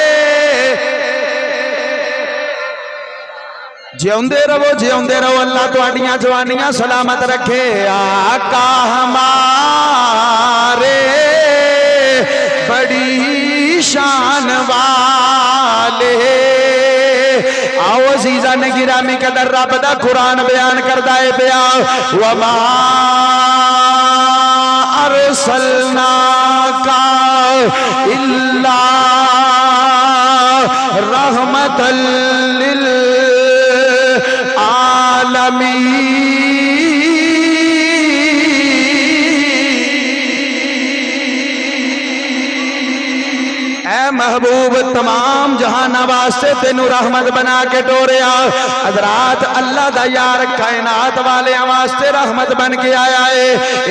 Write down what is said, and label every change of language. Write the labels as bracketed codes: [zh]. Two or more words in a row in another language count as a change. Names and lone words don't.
[pa] جیوندے رہو اللہ تہاڈیاں جوانیاں سلامت رکھے آقا ساڈے وڈی شان والے آؤ عزیزانِ گرامی قدر رب دا قرآن بیان کردا پیا ہے [ar] وما أرسلناك إلا رحمة للعالمين محبوب [pa] تمام جہاناں واسطے تینوں رحمت بنا کے ٹوریا حضرات اللہ دا یار کائنات والیاں واسطے رحمت بن کے آیا ہے ایہہ